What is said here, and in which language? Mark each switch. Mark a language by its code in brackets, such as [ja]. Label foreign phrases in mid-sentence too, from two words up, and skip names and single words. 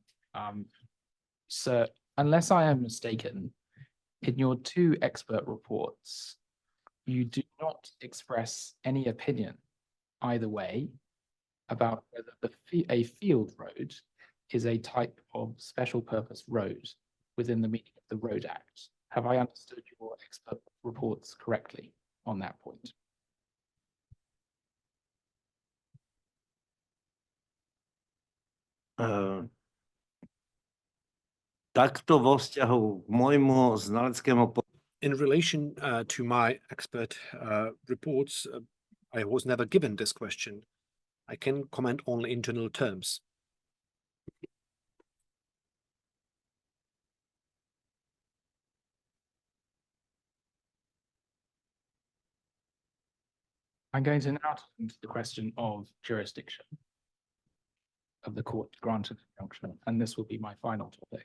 [en] Sir, unless I am mistaken, in your two expert reports, you do not express any opinion either way about whether a field road is a type of special purpose road within the meaning of the Road Act. Have I understood your expert reports correctly on that point? [sk] Takto vo vzťahu k môjmu znaleckému [en] In relation to my expert reports, I was never given this question. I can comment only in general terms. I'm going to now turn to the question of jurisdiction of the court to grant an injunction, and this will be my final topic.